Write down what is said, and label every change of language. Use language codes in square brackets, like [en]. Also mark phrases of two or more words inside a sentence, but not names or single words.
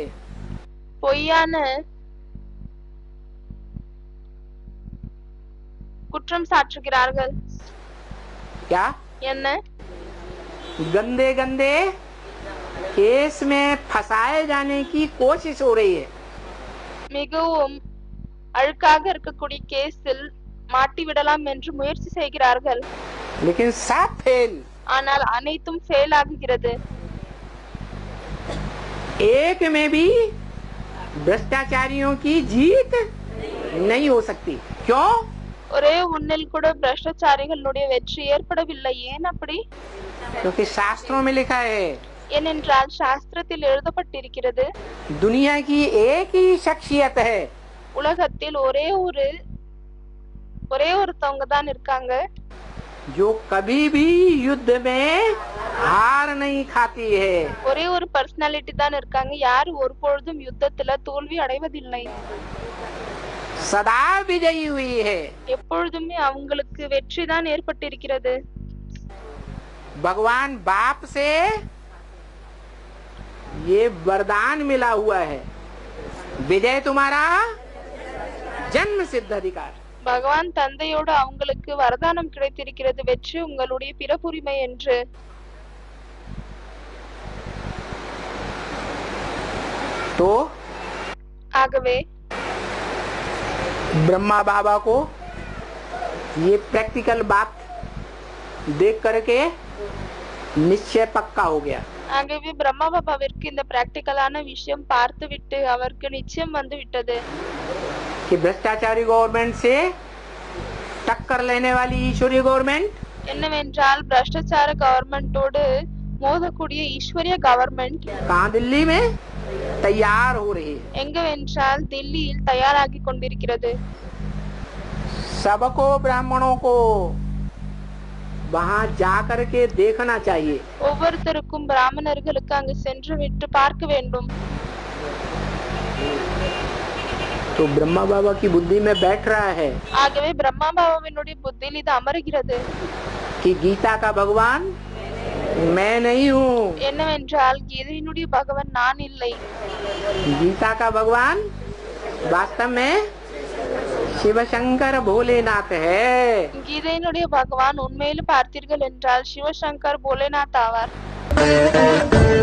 [ta] பொய்யான குற்றம் சாட்டுகிறார்கள். [hi] क्या? [ta] என்ன? [hi] गंदे गंदे केस में फंसाए जाने की कोशिश हो रही है। [ta] மிகவும் அழுக்காக இருக்கக்கூடிய கேஸில் மாட்டி விடலாம் என்று முயற்சி செய்கிறார்கள். [hi] लेकिन सब फेल। [ta] ஆனால் அனைத்தும் ஃபெயில் ஆகுகிறது. [hi] एक में भी भ्रष्टाचारियों की जीत नहीं हो सकती। क्यों? [ta] ஒரே ஒன்னில் கூட பிரஷ்டாச்சாரிகளுடைய வெற்றி ஏற்படவில்லை. ஏன் அப்படி? [hi] क्योंकि शास्त्रों में लिखा है [ta] ஏனென்றால் சாஸ்திரத்தில் எழுதப்பட்டிருக்கிறது, [hi] दुनिया की एक ही शख्सियत है [ta] உலகத்தில் ஒரே ஒருத்தவங்க தான் இருக்காங்க, [hi] जो कभी भी युद्ध में हार नहीं खाती है। [ta] ஒரே ஒரு பர்சனாலிட்டி தான் இருக்காங்க, யாரு ஒருபொழுதும் யுத்தத்துல தோல்வி அடைவதில்லை, [hi] सदा विजयी हुई है। [ta] எப்பொழுதுமே அவங்களுக்கு வெற்றி தான் ஏற்பட்டிருக்கிறது. [hi] भगवान बाप से ये वरदान मिला हुआ है, विजय तुम्हारा जन्म सिद्ध अधिकार। [ta] பகவான் தந்தையோடு அவங்களுக்கு வரதானம் கிடைத்திருக்கிறது, வெற்றி உங்களுடைய பிறப்புரிமை என்று. [hi] तो [ta] ஆகவே [hi] ब्रह्मा बाबा को ये प्रैक्टिकल बात देख करके निश्चय पक्का हो गया। [ta] ஆகவே பிரம்மா பாபாவிற்கு இந்த பிராக்டிகலான விஷயம் பார்த்து விட்டு அவருக்கு நிச்சயம் வந்து விட்டது [hi] कि भ्रष्टाचारी गवर्नमेंट से टक्कर लेने वाली ईश्वरीय गवर्नमेंट [ta] என்னவென்றால் பிரஷ்டாச்சார கவர்மெண்டோடு மோதக்கூடிய ஈஸ்வரிய கவர்மெண்ட் [hi] कहाँ? दिल्ली में तैयार हो रही है। [ta] எங்கவென்றால் தில்லியில் தயாராகி கொண்டிருக்கிறது. [hi] सबको ब्राह्मणों को वहाँ जा करके देखना चाहिए। [ta] ஒவ்வொருத்தருக்கும் பிராமணர்களுக்கு அங்கு சென்று விட்டு பார்க்க வேண்டும். [hi] तो ब्रह्मा बाबा की बुद्धि में बैठ रहा है [ta] ஆகவே பிரம்மா பாபாவினுடைய புத்தியில் இது அமருகிறது [hi] कि गीता का भगवान मैं नहीं हूँ, [ta] என்னவென்றால் கீதையினுடைய பகவான் நான் இல்லை, [hi] गीता का भगवान वास्तव में शिव शंकर भोलेनाथ है। [ta] கீதையினுடைய பகவான் உண்மையில் பார்த்தீர்கள் என்றால் சிவசங்கர் போலேநாத் ஆவார்.